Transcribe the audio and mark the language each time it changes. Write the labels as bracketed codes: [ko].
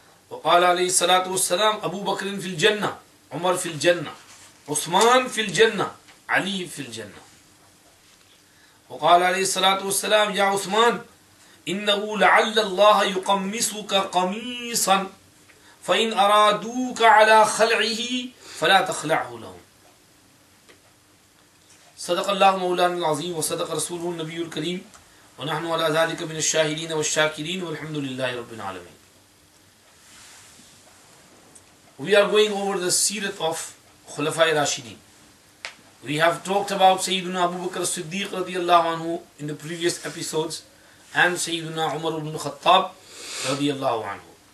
[ar] وقال عليه الصلاة والسلام أبو بكر في الجنة عمر في الجنة عثمان في الجنة علي في الجنة. وقال عليه الصلاة والسلام يا عثمان إنه لعل الله يقمصك قميصا فإن أرادوك على خلعه فلا تخلعه لهم. صدق اللہ مولانا العظیم وصدق رسولہ النبی الکریم ونحن على ذلك من الشاہدین والشاکرین والحمد للہ رب العالمین. [en] We are going over the seerah of Khulafai Rashidin. We have talked about Sayyidina Abu Bakr as-Siddiq radiyallahu anhu in the previous episodes and Sayyidina Umar ibn Khattab radiyallahu anhu.